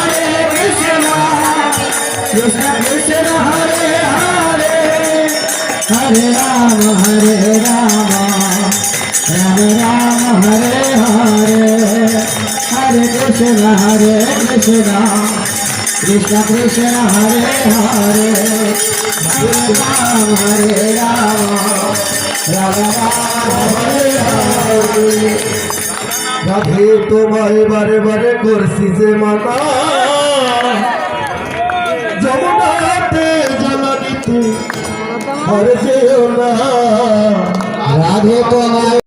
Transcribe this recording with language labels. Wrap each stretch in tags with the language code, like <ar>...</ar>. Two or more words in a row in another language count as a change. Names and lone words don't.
<sa>कृष्ण कृष्ण हरे हरे हरे राम हरे राम राम राम हरे हरे हरे कृष्ण कृष्ण कृष्ण हरे हरे हरे राम हरे राम राम राम हरे हरे</sa> <bn>রাধে তোমায় বারে বারে করছি যে মানা যমুনাতে জ্বালা দিতে আর যেও না রাধে তোমায়</bn>